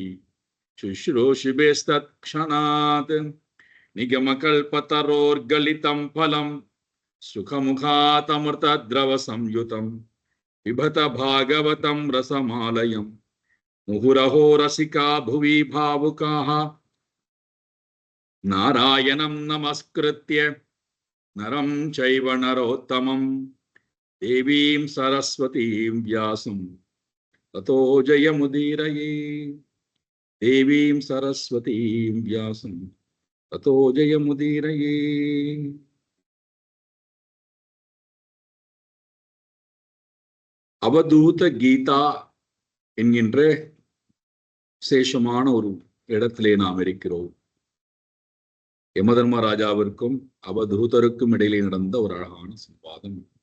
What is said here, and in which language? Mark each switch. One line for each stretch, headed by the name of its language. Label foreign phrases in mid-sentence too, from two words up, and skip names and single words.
Sanskrit: शुश्रूषिभिस्तत्क्षणात् निगमकल्पतरोर्गलितं फलं सुखमुखातमृतद्रवसंयुतं पिबत भागवतं रसमालयं मुहुरहो रसिका भुवि भावुकाः नारायणं नमस्कृत्य नरं चैव नरोत्तमं देवीं सरस्वतीं व्यासं ततो जयमुदीरये। देवीं सरस्वतीं व्यासं ततो जयमुदीरये।
Tamil: அவதூத கீதா என்கின்ற விசேஷமான ஒரு இடத்திலே நாம் இருக்கிறோம். யமதர்மராஜாவிற்கும் அவதூதருக்கும் இடையிலே நடந்த ஒரு அழகான சம்வாதம்.